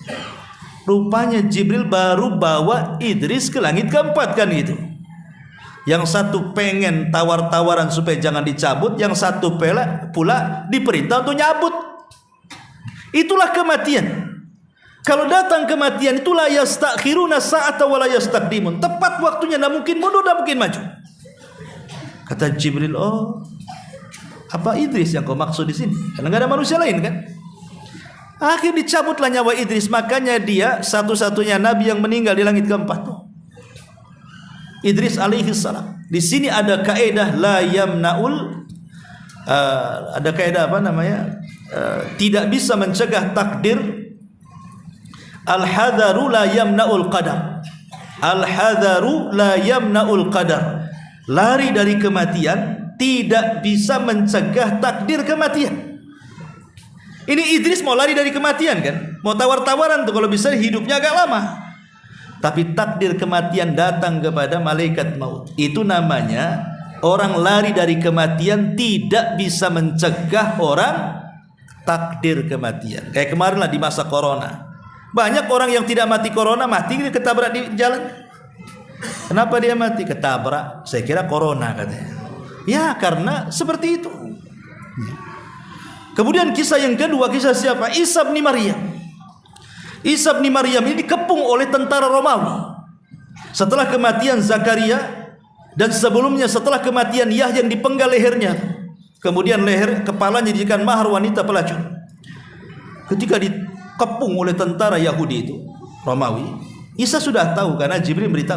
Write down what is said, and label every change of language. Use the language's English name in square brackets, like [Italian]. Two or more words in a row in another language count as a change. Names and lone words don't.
[Indonesian] Rupanya Jibril baru bawa Idris ke langit keempat, kan gitu. Yang satu pengen tawar-tawaran supaya jangan dicabut, yang satu pula diperintah untuk nyabut. Itulah kematian. Kalau datang kematian itu [Arabic] لا يستأخرون ساعة ولا يستقدمون. [Indonesian] Tepat waktunya, tidak mungkin mundur, tidak mungkin maju. Kata Jibril, apa Idris yang kau maksud di sini? Karena nggak ada manusia lain, kan? Akhir dicabutlah nyawa Idris. Makanya dia satu-satunya nabi yang meninggal di langit keempat. [Arabic] Idris عليه السلام. [Indonesian] Di sini ada kaidah [Arabic] لا يمنع [Indonesian] ada kaidah apa namanya? Tidak bisa mencegah takdir. [Arabic] الحذر لا يمنع القدر. الحذر لا يمنع القدر. [Indonesian] Lari dari kematian tidak bisa mencegah takdir kematian. Ini Idris mau lari dari kematian kan? Mau tawar-tawaran tuh kalau bisa hidupnya agak lama. Tapi takdir kematian datang kepada malaikat maut. Itu namanya orang lari dari kematian tidak bisa mencegah orang takdir kematian. Kayak kemarin lah di masa corona. Banyak orang yang tidak mati corona, mati ketabrak di jalan. Kenapa dia mati? Ketabrak. Saya kira corona katanya. Ya karena seperti itu. Kemudian kisah yang kedua, kisah siapa? Isa bin Maryam. Isa bin Maryam ini dikepung oleh tentara Romawi. Setelah kematian Zakaria dan sebelumnya setelah kematian Yahya yang dipenggal lehernya. Kemudian leher kepalanya dijadikan mahar wanita pelacur. Ketika dikepung oleh tentara Yahudi itu, Romawi, Isa sudah tahu karena Jibril beritahu.